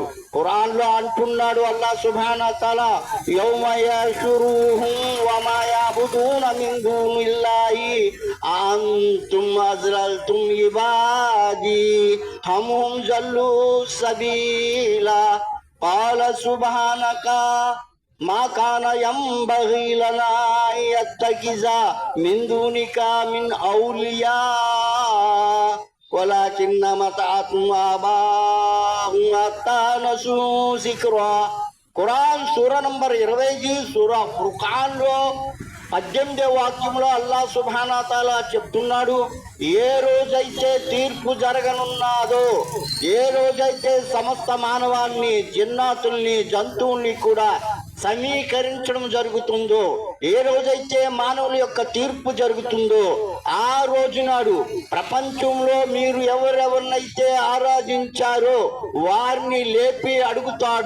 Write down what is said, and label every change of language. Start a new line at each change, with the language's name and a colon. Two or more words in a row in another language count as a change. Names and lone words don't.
Telugu: ఖురాన్ లో అంటున్నాడు అల్లా
Arabic: سبحانه و تعالى, يوم يحشرهم وما يعبدون من دون الله أنتم أضللتم عبادي أم هم ضلوا السبيل قال سبحانك ما كان ينبغي لنا أن نتخذ من دونك من أولياء ولكن متعتم آباءهم حتى نسوا ذكرا.
Telugu: ఖురాన్ సూర నంబర్ 20 సూర ఫుర్ఖాన్ లో 18వ వాక్యంలో అల్లా
Arabic: سبحانه و تعالى
Telugu: చెప్తున్నాడు, ఏ రోజైతే తీర్పు జరగనున్నాదో, ఏ రోజైతే సమస్త మానవాన్ని, జిన్నాతుల్ని, జంతువుల్ని కూడా సమీకరించడం జరుగుతుందో, ఏ రోజైతే మానవుల యొక్క తీర్పు జరుగుతుందో ఆ రోజు నాడు ప్రపంచంలో మీరు ఎవరెవరినైతే ఆరాధించారో వారిని లేపి అడుగుతాడు.